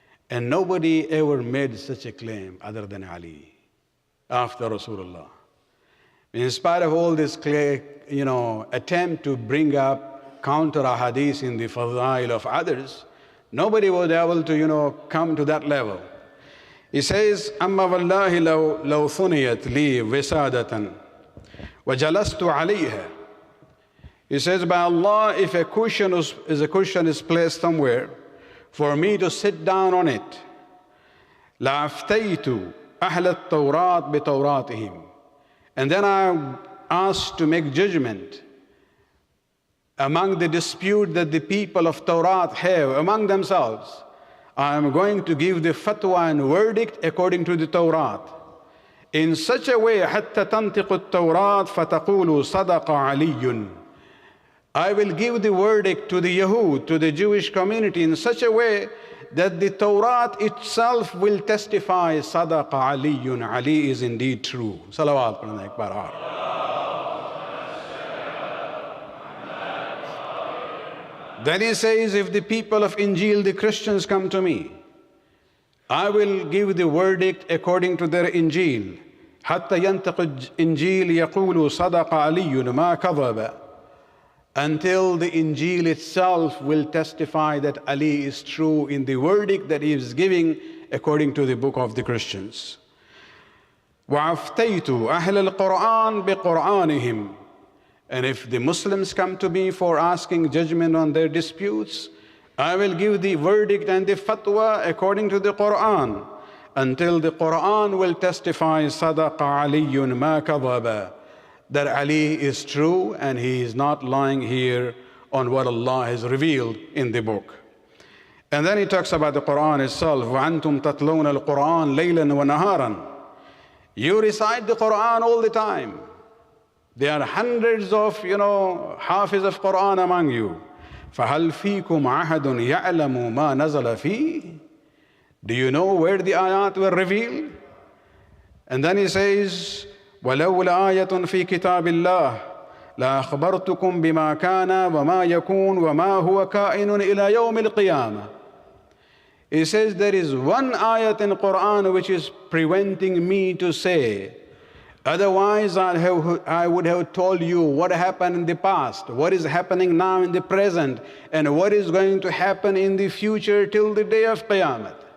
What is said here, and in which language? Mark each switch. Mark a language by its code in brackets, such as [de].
[en] And nobody ever made such a claim other than Ali after Rasulullah. In spite of all this attempt to bring up counter ahadith in the fadail of others, nobody was able to come to that level. He says, [ar] أما والله لو ثنيت لي وسادة وجلست عليها. [en] He says, by Allah, if a cushion is placed somewhere for me to sit down on it, [ar] لأفتيت أهل التوراة بتوراتهم. [en] And then I asked to make judgment among the dispute that the people of Torah have among themselves. I am going to give the fatwa and verdict according to the Torah in such a way [ar] حتى تنطق التوراة فتقول صدق علي. [en] I will give the verdict to the Yahud, to the Jewish community in such a way that the Torah itself will testify [ar] صدق علي. [en] Ali is indeed true. Salawat prandik marar. Then he says, if the people of Injil, the Christians, come to me, I will give the verdict according to their Injil. [ar] حتى ينطق الإنجيل يقول صدق علي ما كذب. [en] Until the Injil itself will testify that Ali is true in the verdict that he is giving according to the book of the Christians. [ar] وَعَفْتَيْتُ أَهْلَ الْقُرْآنِ بِقُرْآنِهِمْ. [en] And if the Muslims come to me for asking judgment on their disputes, I will give the verdict and the fatwa according to the Quran, until the Quran will testify [ar] صَدَقَ عَلِيٌّ مَا كَذَبَ, [en] that Ali is true and he is not lying here on what Allah has revealed in the book. And then he talks about the Quran itself. [ar] وَأَنْتُمْ تَتْلُونَ الْقُرْآنَ لَيْلًا وَنَهَارًا. [en] You recite the Quran all the time. There are hundreds of, hafiz of Quran among you. [ar] فَهَلْ فِيكُمْ عَهَدٌ يَعْلَمُ مَا نَزَلَ فِيهِ. [en] Do you know where the ayat were revealed? And then he says, [ar] وَلَوْلَا آيَةٌ فِي كِتَابِ اللَّهِ لَأَخْبَرْتُكُمْ بِمَا كَانَ وَمَا يَكُونُ وَمَا هُوَ كَائِنٌ إِلَى يَوْمِ الْقِيَامَةِ. [en] He says there is one ayat in Quran which is preventing me to say. Otherwise, I would have told you what happened in the past, what is happening now in the present, and what is going to happen in the future till the day of Qiyamah.